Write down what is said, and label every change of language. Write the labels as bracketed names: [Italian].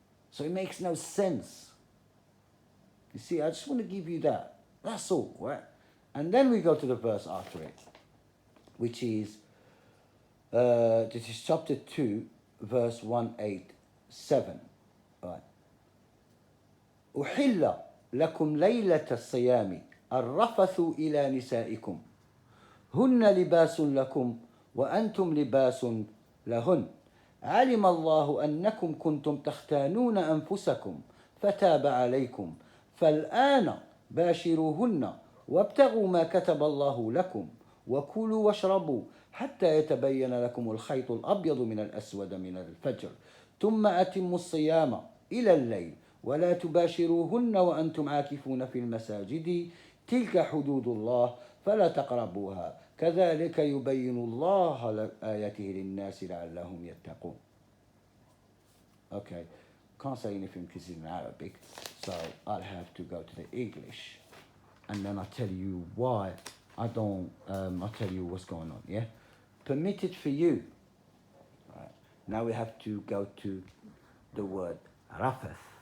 [English] So it makes no sense. You see, I just want to give you that. That's all, right? And then we go to the verse after it, which is, this is chapter 2, verse 187. Right. [Arabic] أحل لكم ليلة الصيام الرفث إلى نسائكم هن لباس لكم وأنتم لباس لهن علم الله أنكم كنتم تختانون أنفسكم فتاب عليكم فالآن باشروهن وابتغوا ما كتب الله لكم وكلوا واشربوا حتى يتبين لكم الخيط الأبيض من الأسود من الفجر ثم أتموا الصيام إلى الليل ولا تباشروهن وأنتم عاكفون في المساجد تلك حدود الله فلا تقربوها كذلك يبين الله آياته للناس لعلهم يتقون. [English] Okay, can't say anything because it's in Arabic, so I'll have to go to the English, and then I'll tell you why I don't. I'll tell you what's going on. Yeah, permitted for you. Right. Now we have to go to the word rafath.